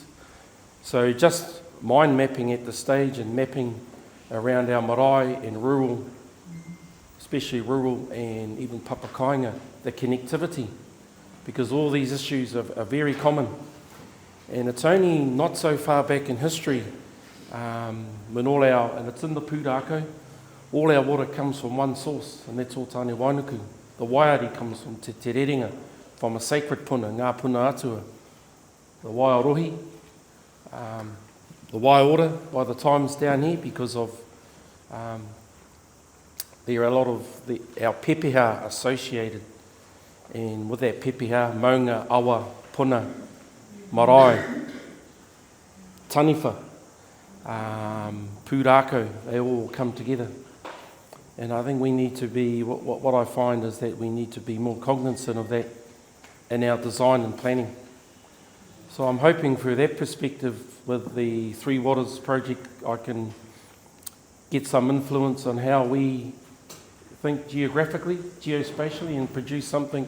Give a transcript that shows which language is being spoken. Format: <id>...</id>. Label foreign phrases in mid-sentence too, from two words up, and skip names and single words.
<en>So just mind mapping at the stage and mapping around our marae and rural, especially rural and even papakainga, the connectivity, because all these issues are very common. And it's only not so far back in history when and it's in the pūrākau, all our water comes from one source, and that's all Tāne Wainuku. The waiari comes from Te Rerenga, from a sacred puna, ngā puna atua. The waiarohi, the waiora by the times down here because of there are a lot of our pepeha associated, and with that pepeha,</en> <mi>maunga, awa, puna, marae, taniwha, pūrākau,</mi> <en>they all come together. And I think we need to be, what I find is that we need to be more cognizant of that in our design and planning. So I'm hoping through that perspective with the Three Waters project, I can get some influence on how we think geographically, geospatially, and produce something.</en>